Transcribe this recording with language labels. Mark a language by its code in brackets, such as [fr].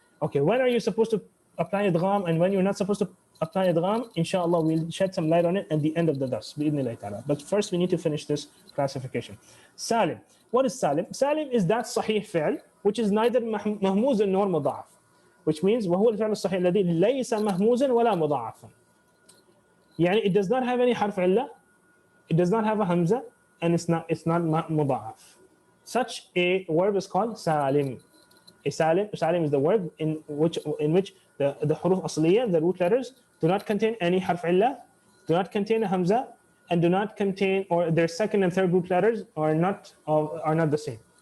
[en] Okay, when are you supposed to apply idgham and when you're not supposed to apply idgham? Inshallah, we'll shed some light on it at the end of the dars, bi'idhnillah ta'ala. But first, we need to finish this classification. Salim. What is Salim? Salim is that sahih fi'l, which is neither mahmuzan nor muda'af. [ar] Which means, وهو الفعل الصحيح الذي ليس مهموزا ولا مضاعفا. [en] يعني it does not have any harf illah, it does not have a hamza, and it's not muda'af. Such a verb is called salim. Salim is the verb in which the huruf asliya, the root letters, do not contain any harf illah, do not contain a hamza, and do not contain, or their second and third root letters are not the same.